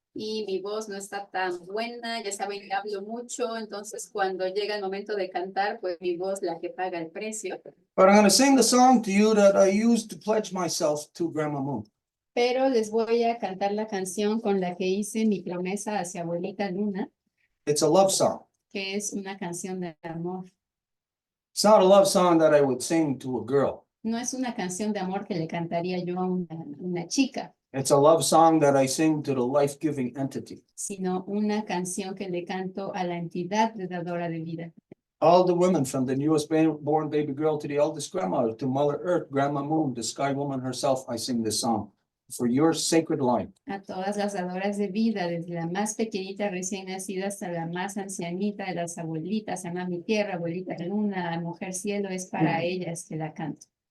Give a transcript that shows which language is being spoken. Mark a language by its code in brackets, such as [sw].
[es] Y mi voz no está tan buena, ya saben que hablo mucho, entonces cuando llega el momento de cantar, pues mi voz la que paga el precio. [en] But I'm gonna sing the song to you that I used to pledge myself to Grandma Moon. [es] Pero les voy a cantar la canción con la que hice mi promesa hacia Abuelita Luna, [en] It's a love song. [es] que es una canción de amor. [en] It's not a love song that I would sing to a girl. [es] No es una canción de amor que le cantaría yo a una chica, [en] It's a love song that I sing to the life-giving entity. sino una canción que le canto a la entidad de dadora de vida. All the women, from the newest born baby girl to the eldest grandmother, to Mother Earth, Grandma Moon, the sky woman herself, I sing this song. for your sacred line. [es] A todas las dadoras de vida, desde la más pequeñita recién nacida hasta la más ancianita de las abuelitas, ama mi tierra, abuelita luna, mujer cielo, es para ellas que la canto.